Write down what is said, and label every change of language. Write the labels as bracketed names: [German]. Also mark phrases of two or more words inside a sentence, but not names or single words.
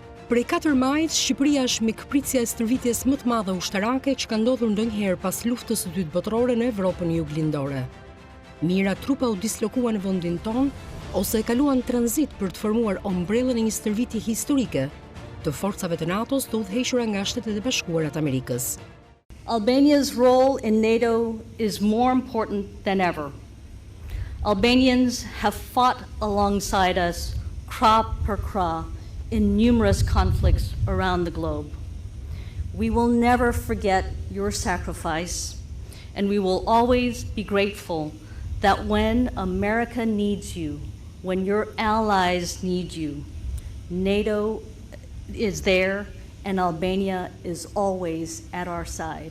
[Albanian] Prej 4 majit, Shqipëria është mikpritësja e stërvitjes më të madhe ushtarake që ka ndodhur ndonjëherë pas luftës së dytë botërore në Evropën juglindore. Mira trupa u dislokuan në vendin ton ose e kaluan tranzit për të formuar ombrellën e një stërvitje historike të forcave të NATO-s të udhëhequra nga Shtetet e Bashkuara të Amerikës. [English] Albania's role in NATO is more important than ever. Albanians have fought alongside us, [Albanian] kra per kra, [English] in numerous conflicts around the globe. We will never forget your sacrifice, and we will always be grateful that when America needs you, when your allies need you, NATO is there and Albania is always at our side.